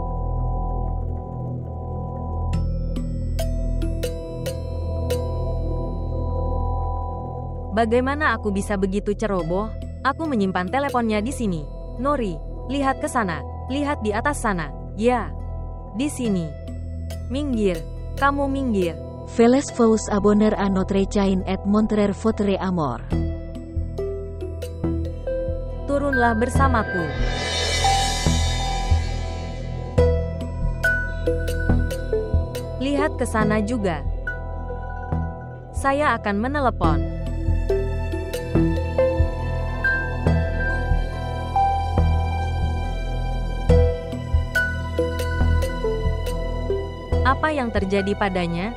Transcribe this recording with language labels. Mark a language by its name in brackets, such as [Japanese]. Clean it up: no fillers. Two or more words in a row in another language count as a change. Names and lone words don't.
[Indonesian] Bagaimana aku bisa begitu ceroboh? Aku menyimpan teleponnya di sini. Nori, lihat ke sana. Lihat di atas sana. Ya, di sini. Minggir. Kamu minggir. [French] Veles vous abonner à notre chaîne et montrer votre amour. [Indonesian] Turunlah bersamaku. Lihat ke sana juga. Saya akan menelepon. Apa yang terjadi padanya?